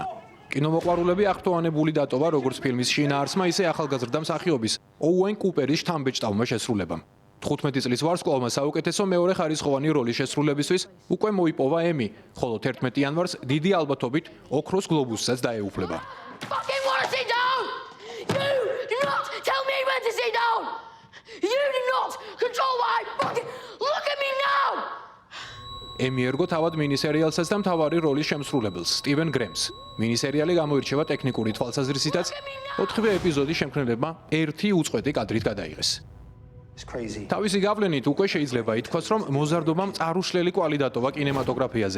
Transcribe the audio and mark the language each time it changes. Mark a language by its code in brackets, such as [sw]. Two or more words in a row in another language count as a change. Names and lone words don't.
[ka] კინომოყვარულები აღფრთოვანებული დატოვა როგორც ფილმის შინაარსმა, ისე ახალგაზრდა მსახიობის ოუენ კუპერის შთამბეჭდავმა შესრულებამ. 15 წლის ვარსკვლავმა საუკეთესო მეორე ხარისხოვანი როლის შესრულებისთვის უკვე მოიპოვა ემი, ხოლო 11 იანვარს დიდი ალბათობით ოქროს გლობუსსაც დაეუფლება. [en] Fucking want to sit down! You do not tell me when to sit down! You do not control my fucking... Look at me now! [ka] ემი ერგო თავად მინისერიალსაც და მთავარი როლის შემსრულებელს, სტივენ გრემს. მინისერიალი გამოირჩევა ტექნიკური თვალსაზრისითაც, 4 ეპიზოდი შემქმნელებმა ერთი უწყვეტი კადრით გადაიღეს. თავისი გავლენით უკვე შეიძლება ითქვას, რომ მოზარდობამ წარუშლელი კვალი დატოვა კინემატოგრაფიაზე.